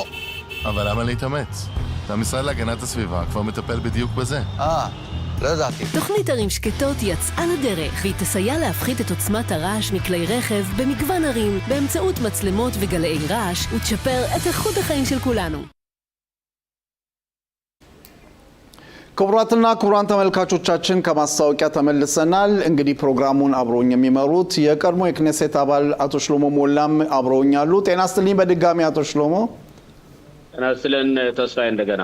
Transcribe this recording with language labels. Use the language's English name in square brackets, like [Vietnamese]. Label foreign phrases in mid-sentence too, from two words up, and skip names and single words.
[Hebrew] אבל למה להתאמץ? המשרד להגנת הסביבה כבר מטפל בדיוק בזה. לא ידעתי. תוכנית ערים שקטות יצאה לדרך, והיא תסייע להפחית את עוצמת הרעש מכלי רכב במגוון ערים, באמצעות מצלמות וגלאי רעש, ותשפר את איכות החיים של כולנו. [Amharic] ክቡራትና ክቡራን ተመልካቾቻችን ከማስታወቂያ ተመልሰናል። እንግዲህ ፕሮግራሙን አብሮኝ የሚመሩት የቀድሞ የክኔሴት አባል አቶ ሽሎሞ ሞላም አብሮኛሉ። ጤና ይስጥልኝ በድጋሚ አቶ ሽሎሞ። ጤና ይስጥልን ተስፋዬ እንደገና።